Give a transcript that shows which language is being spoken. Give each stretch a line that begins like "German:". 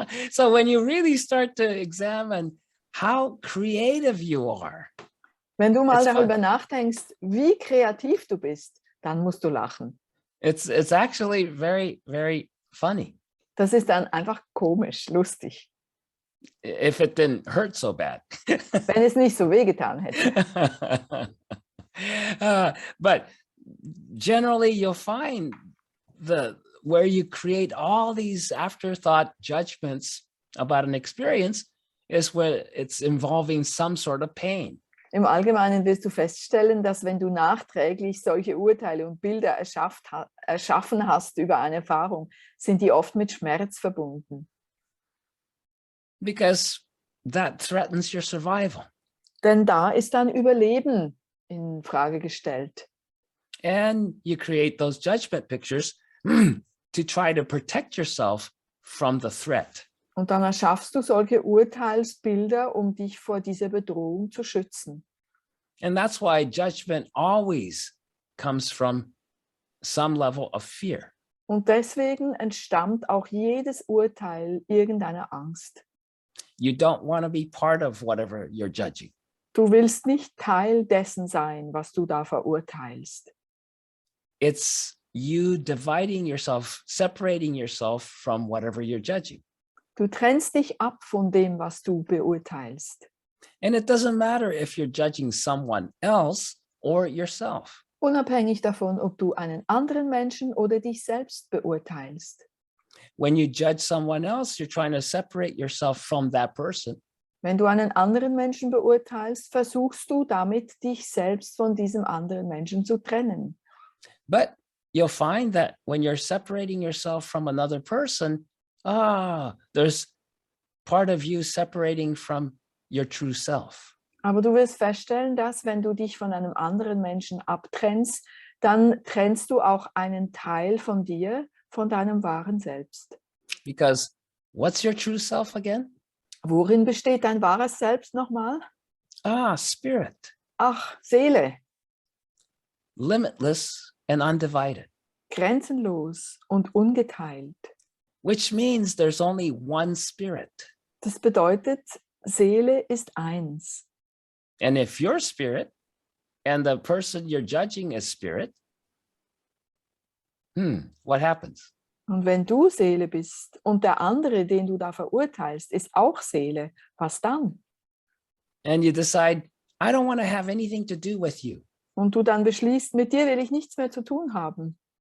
English: So when you really start to examine how creative you are.
German: Wenn du mal darüber nachdenkst, wie kreativ du bist, dann musst du lachen.
English: It's actually very, very funny.
German: Das ist dann einfach komisch, lustig.
English: If it didn't hurt so bad.
German: Wenn es nicht so wehgetan hätte.
English: But generally you'll find where you create all these afterthought judgments about an experience is where it's involving some sort of pain.
German: Im Allgemeinen wirst du feststellen, dass wenn du nachträglich solche Urteile und Bilder erschaffen hast über eine Erfahrung, sind die oft mit Schmerz verbunden.
English: Because that threatens your survival.
German: Denn da ist dein Überleben in Frage gestellt.
English: And you create those judgment pictures to try to protect yourself from the threat.
German: Und dann erschaffst du solche Urteilsbilder, um dich vor dieser Bedrohung zu schützen.
English: And that's why judgment always comes from some level of fear.
German: Und deswegen entstammt auch jedes Urteil irgendeiner Angst.
English: You don't want to be part of whatever you're judging.
German: Du willst nicht Teil dessen sein, was du da verurteilst.
English: It's you dividing yourself, separating yourself from whatever you're judging.
German: Du trennst dich ab von dem, was du beurteilst.
English: And it doesn't matter if you're judging someone else or yourself.
German: Unabhängig davon, ob du einen anderen Menschen oder dich selbst beurteilst.
English: When you judge someone else, you're trying to separate yourself from that person.
German: Wenn du einen anderen Menschen beurteilst, versuchst du damit, dich selbst von diesem anderen Menschen zu trennen.
English: But you'll find that when you're separating yourself from another person, there's part of you separating from your true self.
German: Aber du wirst feststellen, dass wenn du dich von einem anderen Menschen abtrennst, dann trennst du auch einen Teil von dir, von deinem wahren Selbst.
English: Because what's your true self again?
German: Worin besteht dein wahres Selbst nochmal?
English: Spirit.
German: Ach, Seele,
English: Limitless and undivided.
German: grenzenlos und ungeteilt.
English: Which means there's only one spirit.
German: Das bedeutet, Seele ist eins.
English: And if you're spirit and the person you're judging is spirit, what happens?
German: Und wenn du Seele bist und der andere, den du da verurteilst, ist auch Seele, was dann?
English: And you decide, I don't want to have anything to do with you.
German: Und du dann beschließt, mit dir will ich nichts mehr zu tun haben.